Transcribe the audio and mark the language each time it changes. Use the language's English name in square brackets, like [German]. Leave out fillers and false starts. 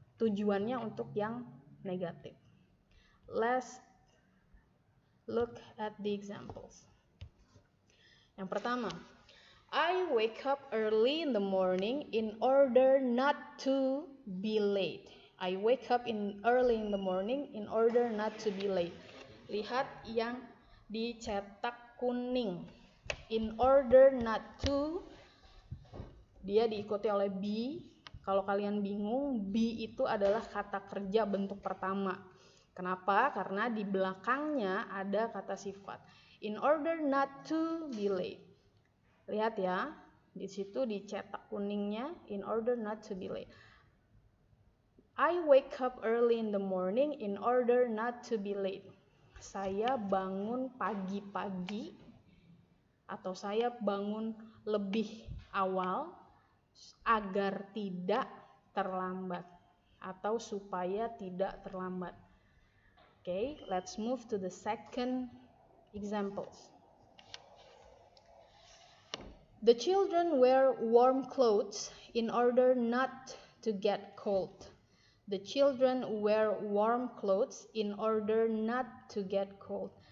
[Indonesian] Tujuannya untuk yang negatif. [English] Let's look at the examples. [Indonesian] Yang pertama, [English] I wake up early in the morning in order not to be late. I wake up early in the morning in order not to be late. [Indonesian] Lihat yang dicetak kuning. [English] In order not to, [Indonesian] dia diikuti oleh [English] be. [Indonesian] Kalau kalian bingung, be itu adalah kata kerja bentuk pertama. Kenapa? Karena di belakangnya ada kata sifat. [English] In order not to be late. [Indonesian] Lihat ya, di situ dicetak kuningnya, [English] in order not to be late. I wake up early in the morning in order not to be late. [Indonesian] Saya bangun pagi-pagi atau saya bangun lebih awal agar tidak terlambat atau supaya tidak terlambat. [English] Okay, let's move to the second examples. The children wear warm clothes in order not to get cold. The children wear warm clothes in order not to get cold.